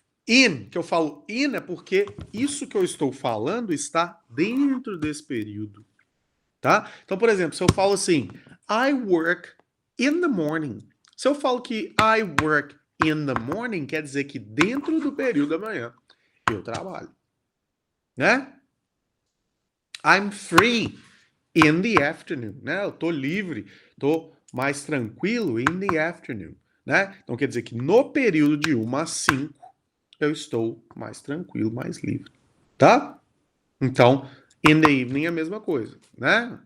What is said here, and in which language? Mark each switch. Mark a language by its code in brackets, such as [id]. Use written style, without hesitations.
[pt] In, que eu falo in é porque isso que eu estou falando está dentro desse período, tá? Então, por exemplo, se eu falo assim, [en] I work in the morning. [pt] Se eu falo que [en] I work in the morning, [pt] quer dizer que dentro do período da manhã eu trabalho, né? [en] I'm free in the afternoon, né? [pt] Eu tô livre, tô mais tranquilo [en] in the afternoon, [pt] né? Então quer dizer que no período de 1 a 5 eu estou mais tranquilo, mais livre, tá? Então, in the evening é a mesma coisa, né?